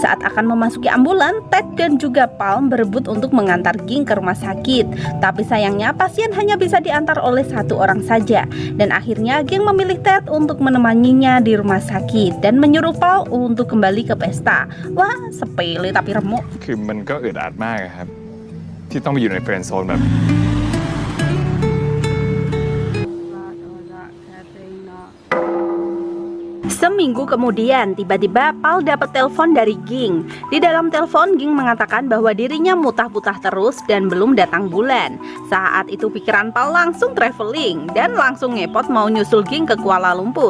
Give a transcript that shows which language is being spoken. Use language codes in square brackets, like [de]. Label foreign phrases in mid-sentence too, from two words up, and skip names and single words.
[id] Saat akan memasuki ambulan, Ted dan juga Palm berebut untuk mengantar Ging ke rumah sakit. Tapi sayangnya pasien hanya bisa diantar oleh satu orang saja. Dan akhirnya Ging memilih Ted untuk menemaninya di rumah sakit dan menyuruh Paul untuk kembali ke pesta. Wah, sepele tapi remuk. [th] คือมันก็อึดอัดมากครับที่ต้องไปอยู่ในเฟรนด์โซนแบบ [id] Seminggu kemudian, tiba-tiba Pal dapat telepon dari Ging. Di dalam telepon, Ging mengatakan bahwa dirinya mutah-mutah terus dan belum datang bulan. Saat itu pikiran Pal langsung traveling dan langsung ngepot mau nyusul Ging ke Kuala Lumpur.